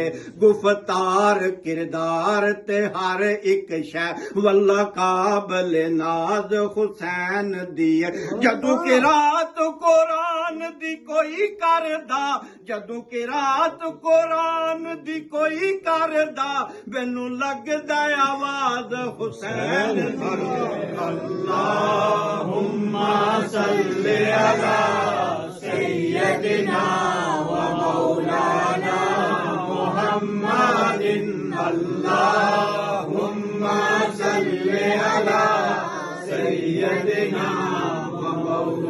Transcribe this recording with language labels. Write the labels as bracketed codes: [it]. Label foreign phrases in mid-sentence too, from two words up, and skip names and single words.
[pa] گفتار کردار تے ہر اک شے واللہ قابل ناز حسین دی ہے. جدوں کے رات قرآن دی کوئی کردا، جدوں کے رات قرآن دی کوئی کردا، مینوں لگدا آواز حسین دی. [ar] اللهم صل على سيدنا و مولانا محمد. اللهم صل على سيدنا و مولانا